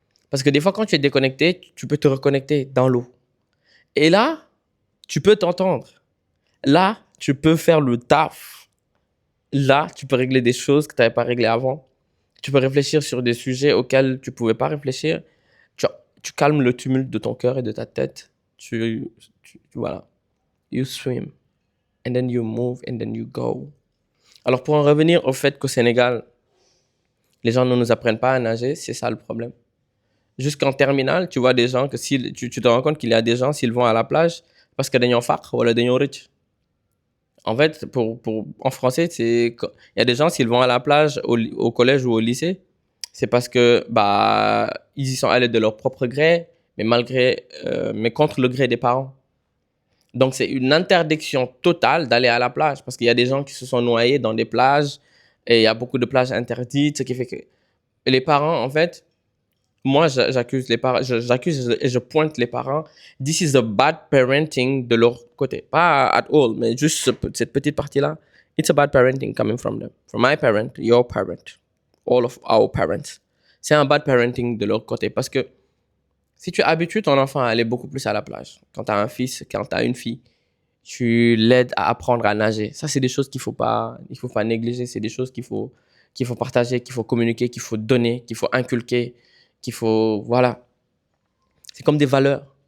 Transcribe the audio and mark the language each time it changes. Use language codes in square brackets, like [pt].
[fr] Parce que des fois, quand tu es déconnecté, tu peux te reconnecter dans l'eau. Et là, tu peux t'entendre. Là, tu peux faire le taf. Là, tu peux régler des choses que tu n'avais pas réglées avant. Tu peux réfléchir sur des sujets auxquels tu ne pouvais pas réfléchir. Tu calmes le tumulte de ton cœur et de ta tête. [en] Voilà. You swim. And then you move and then you go. [fr] Alors, pour en revenir au fait qu'au Sénégal, les gens ne nous apprennent pas à nager, c'est ça le problème. Jusqu'en terminale, tu vois des gens que tu te rends compte qu'il y a des gens, s'ils vont à la plage, parce que [wo] dañoo faq wala dañoo rëcc. [fr] En fait, en français, il y a des gens, s'ils vont à la plage, au collège ou au lycée, c'est parce que ils y sont allés de leur propre gré, mais contre le gré des parents. Donc, c'est une interdiction totale d'aller à la plage parce qu'il y a des gens qui se sont noyés dans des plages et il y a beaucoup de plages interdites, ce qui fait que les parents, en fait, moi, j'accuse les parents, j'accuse et je pointe les parents. [en] This is a bad parenting [fr] de leur côté. Pas [en] at all, [fr] mais juste cette petite partie-là. [en] It's a bad parenting coming from them. From my parent, your parent, all of our parents. [fr] C'est un bad parenting de leur côté parce que si tu habitues ton enfant à aller beaucoup plus à la plage, quand tu as un fils, quand tu as une fille, tu l'aides à apprendre à nager. Ça, c'est des choses qu'il faut pas négliger. C'est des choses qu'il faut partager, qu'il faut communiquer, qu'il faut donner, qu'il faut inculquer, voilà. C'est comme des valeurs.